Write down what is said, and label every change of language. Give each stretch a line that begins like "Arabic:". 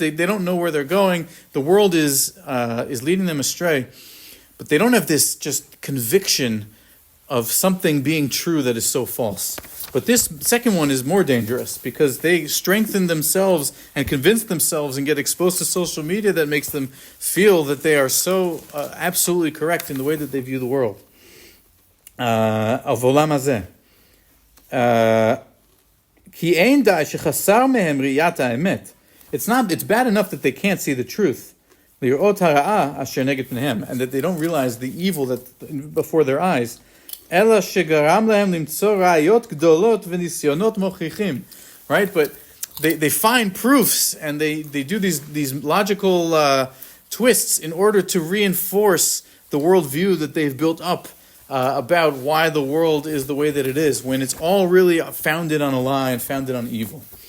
English: They don't know where they're going. The world is leading them astray, but they don't have this just conviction of something being true that is so false. But this second one is more dangerous because they strengthen themselves and convince themselves and get exposed to social media that makes them feel that they are so absolutely correct in the way that they view the world. Of העולם הזה.
Hebrew: כי אין די שחסר מהם ראיית האמת.
English: It's bad enough that they can't see the truth,
Hebrew: לראות הרעה אשר נגד פניהם,
English: and that they don't realize the evil that before their eyes.
Hebrew: אלא שגרם להם למצוא ראיות גדולות וניסיונות מוכיחים.
English: Right? But they find proofs and they do these logical twists in order to reinforce the worldview that they've built up about why the world is the way that it is, when it's all really founded on a lie and founded on evil.